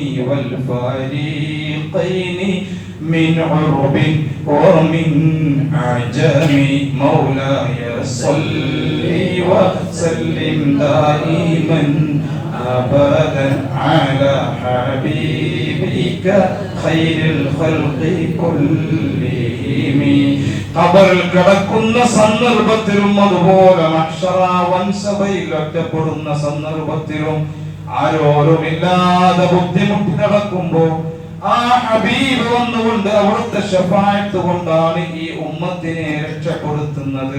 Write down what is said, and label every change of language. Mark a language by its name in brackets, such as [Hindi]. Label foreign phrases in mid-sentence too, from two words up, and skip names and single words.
[Arabic] والفريقين من عرب ومن عجم مولاي صل وسلم دائما أبدا على حبيبك خير الخلق كلهم [Malayalam] ഖബറിൽ കിടക്കുന്ന സന്ദർഭത്തിലും അതുപോലെ മഹ്ശറ വൻസഭയിൽ ഒറ്റപ്പെടുന്ന സന്ദർഭത്തിലും ആരോരുമില്ലാതെ ബുദ്ധിമുട്ടി നടക്കുമ്പോൾ ആ ഹബീബ് വന്നുകൊണ്ട് അവിടുത്തെ ശഫാഅത്ത് കൊണ്ടാണ് ഈ ഉമ്മത്തിനെ രക്ഷപ്പെടുത്തുന്നത്.